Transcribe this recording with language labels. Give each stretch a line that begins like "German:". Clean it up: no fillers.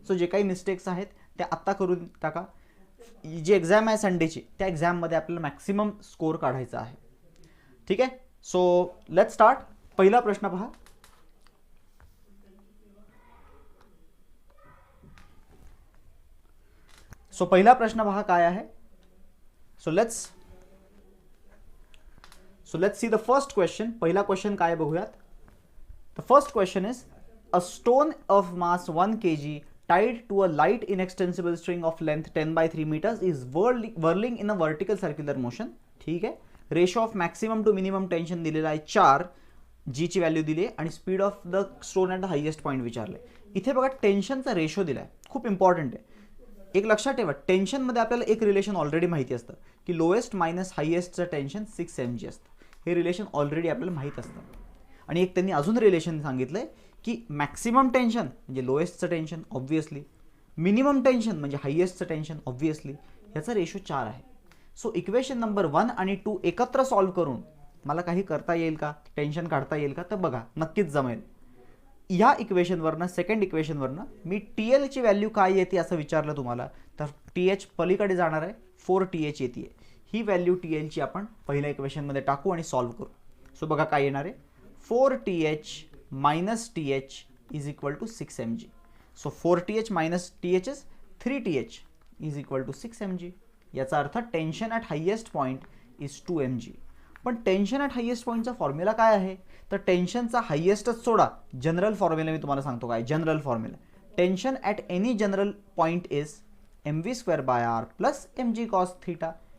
Marathi: So जे काही mistakes आहेत त्या आत्ता करून टाका. जी एक्झाम आहे संडेची त्या एक्झाममध्ये आपल्याला मॅक्सिमम स्कोर काढायचा आहे. ठीक आहे,
English: So let's start.
Marathi: पहिला प्रश्न पहा. सो पहिला प्रश्न पहा काय आहे.
English: So let's see the first question.
Marathi: पहिला क्वेश्चन काय बघूयात.
English: The first question is a stone of mass 1 kg tied to a light inextensible string of length 10/3 meters is whirling in a vertical circular motion.
Marathi: ठीक आहे, ratio of maximum to minimum tension दिलेला आहे 4, जी ची value दिली आहे आणि speed of the stone at the highest point विचारले. इथे बघा टेन्शनचा रेशो दिला आहे, खूप इम्पॉर्टंट आहे. एक लक्षात ठेवा, टेन्शनमध्ये आपल्याला एक रिलेशन ऑलरेडी माहिती असतं की लोएस्ट मायनस हायेस्टचं टेन्शन 6 mg असतं. हे रिलेशन ऑलरेडी आपल्याला माहीत असतं. आणि एक त्यांनी अजून रिलेशन सांगितलं आहे की मॅक्सिमम टेन्शन म्हणजे लोएस्टचं टेन्शन ऑब्व्हियसली, मिनिमम टेन्शन म्हणजे हायेस्टचं टेन्शन ऑब्व्हियसली, याचा रेशो 4 आहे. सो इक्वेशन नंबर 1 आणि 2 एकत्र सॉल्व करून मला काही करता येईल का, टेन्शन काढता येईल का, तर बघा नक्कीच जमेल. ह्या इक्वेशनवरनं, सेकंड इक्वेशनवरनं मी TL ची व्हॅल्यू काय येते असं विचारलं तुम्हाला, तर TH पलीकडे जाणार आहे, 4TH येते. ही व्हॅल्यू TL ची आपण पहिल्या इक्वेशनमध्ये टाकू आणि सॉल्व करू. सो बघा काय येणार आहे,
English: 4TH minus TH is equal to 6 mg. So 4TH minus TH is 3TH is equal to 6 mg.
Marathi: याचा अर्थ tension at highest point is 2 mg. पण टेन्शन ॲट हायेस्ट पॉईंटचा फॉर्म्युला काय आहे, तर टेन्शनचा हायेस्टच सोडा, जनरल फॉर्म्युला मी तुम्हाला सांगतो काय.
English: General formula tension at any general point is mv²/r plus mg cos theta.